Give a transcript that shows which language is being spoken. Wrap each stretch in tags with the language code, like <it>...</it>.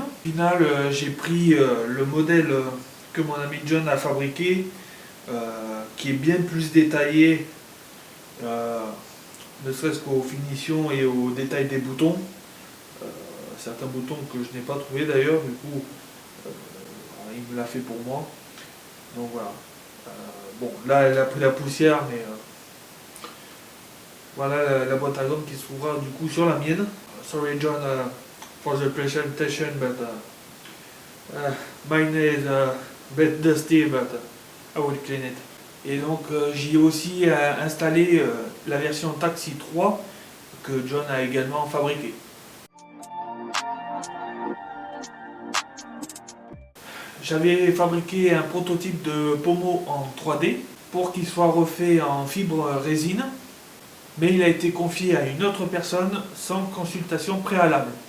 <fr>Au final j'ai pris le modèle que mon ami John a fabriqué, qui est bien plus détaillé, ne serait-ce qu'aux finitions et aux détails des boutons. Certains boutons que je n'ai pas trouvé d'ailleurs, du coup il me l'a fait pour moi. Donc voilà. Bon, là elle a pris la poussière, mais voilà la boîte à gants qui se trouvera du coup sur la mienne.</fr> <en>Sorry John for the presentation, but mine is a bit dusty, but I will clean it.</en> <fr>Et donc j'y ai aussi installé la version Taxi 3 que John a également fabriquée. J'avais fabriqué un prototype de pommeau en 3D pour qu'il soit refait en fibre résine, mais il a été confié à une autre personne sans consultation préalable.</fr>